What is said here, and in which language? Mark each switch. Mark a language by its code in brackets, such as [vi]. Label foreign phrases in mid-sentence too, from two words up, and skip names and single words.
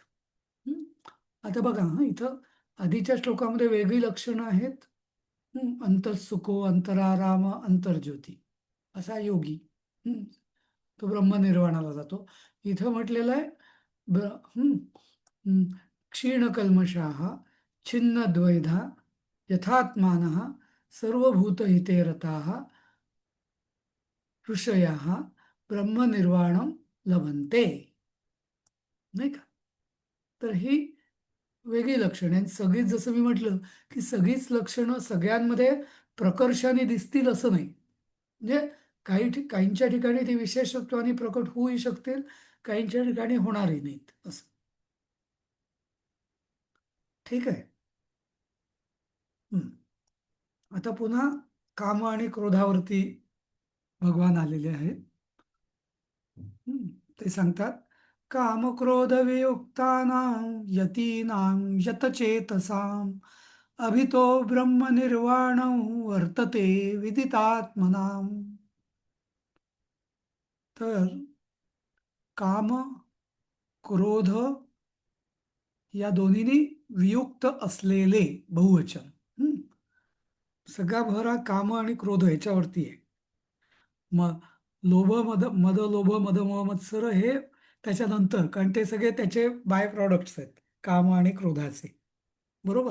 [mr] हं? आता बघा इथं आधीच्या श्लोकामध्ये वेगळी लक्षणं आहेत. [sa] अंतःसुखो अंतराराम अंतर्ज्योती असा योगी. [mr] हं, तो ब्रह्मनिर्वाणाला जातो. इथं म्हटलेलं आहे ब्र हं, हं, [sa] क्षीणकल्मषाः छिन्नद्वैधा यथात्मानः सर्वभूतहिते रताः ऋषयः ब्रह्मनिर्वाणं लभन्ते. [mr] नाही का? तर ही वेगळी लक्षणं आहेत. सगळीच, जसं मी म्हटलं की सगळीच लक्षणं सगळ्यांमध्ये प्रकर्षाने दिसतील असं नाही. म्हणजे काहींच्या ठिकाणी ती विशेषत्वाने प्रकट होऊही शकतील, काहींच्या ठिकाणी होणारही नाहीत असं. ठीक आहे. आता पुन्हा काम आणि क्रोधावरती भगवान आलेले आहेत. ते सांगतात, [sa] कामक्रोधवियुक्तानां यतीनां यतचेतसाम् अभितो ब्रह्मनिर्वाणं वर्तते विदितात्मनाम्. [mr] तर काम, क्रोध या दोन्हींनी वियुक्त असलेले बहुवचन. सगळा भर हा काम आणि क्रोध याच्यावरती आहे. मग लोभ मद लोभ मद मोह मत्सर हे त्याच्यानंतर, कारण ते सगळे त्याचे [en] by products [mr] आहेत काम आणि क्रोधाचे, बरोबर.